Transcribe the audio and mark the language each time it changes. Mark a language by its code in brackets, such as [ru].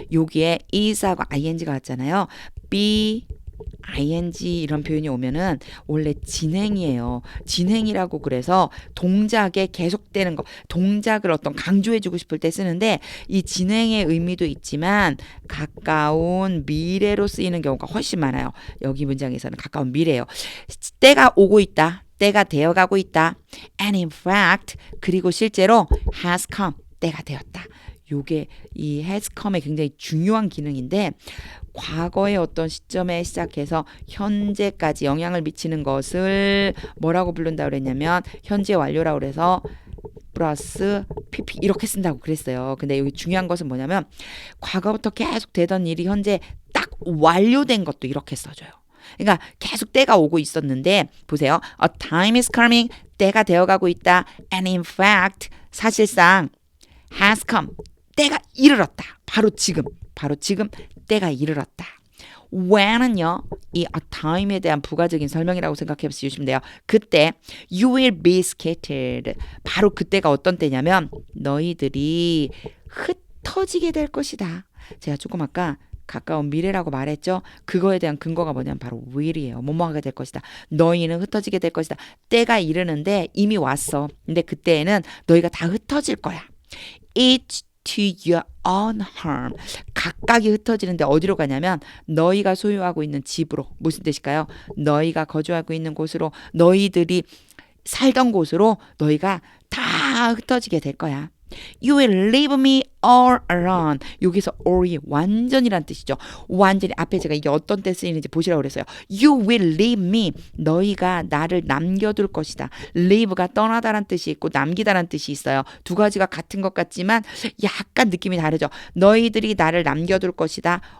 [ko] 여기에 is하고 ing가 왔잖아요. be, ing 이런 표현이 오면은 원래 진행이에요. 진행이라고 그래서 동작에 계속되는 거, 동작을 어떤 강조해주고 싶을 때 쓰는데 이 진행의 의미도 있지만 가까운 미래로 쓰이는 경우가 훨씬 많아요. 여기 문장에서는 가까운 미래예요. 때가 오고 있다. 때가 되어가고 있다. [en] And in fact, [ko] 그리고 실제로 [en] has come. [ko] 때가 되었다. 요게 이 has come의 굉장히 중요한 기능인데 과거의 어떤 시점에 시작해서 현재까지 영향을 미치는 것을 뭐라고 부른다고 그랬냐면 현재 완료라고 그래서 플러스 pp 이렇게 쓴다고 그랬어요. 근데 여기 중요한 것은 뭐냐면 과거부터 계속 되던 일이 현재 딱 완료된 것도 이렇게 써줘요. 그러니까 계속 때가 오고 있었는데 보세요. [en] A time is coming. [ko] 때가 되어가고 있다. [en] And in fact [ko] 사실상 [en] has come. [ko] 때가 이르렀다. 바로 지금 때가 이르렀다. when은요. 이 a time에 대한 부가적인 설명이라고 생각해 주시면 돼요. [en] 그때 you will be scattered. [ko] 바로 그때가 어떤 때냐면 너희들이 흩어지게 될 것이다. 제가 조금 아까 가까운 미래라고 말했죠. 그거에 대한 근거가 뭐냐면 바로 will이에요. 뭐뭐하게 될 것이다. 너희는 흩어지게 될 것이다. 때가 이르는데 이미 왔어. 근데 그때에는 너희가 다 흩어질 거야. [en] Each to your own harm. [ko] 각각이 흩어지는데 어디로 가냐면 너희가 소유하고 있는 집으로. 무슨 뜻일까요? 너희가 거주하고 있는 곳으로, 너희들이 살던 곳으로 너희가 다 흩어지게 될 거야. [en] You will leave me all alone. [ko] 여기서 all이 완전이란 뜻이죠. 완전히 앞에 제가 이게 어떤 때 쓰이는지 보시라고 그랬어요. [en] You will leave me. [ko] 너희가 나를 남겨둘 것이다. leave가 떠나다란 뜻이 있고 남기다란 뜻이 있어요. 두 가지가 같은 것 같지만 약간 느낌이 다르죠. 너희들이 나를 남겨둘 것이다.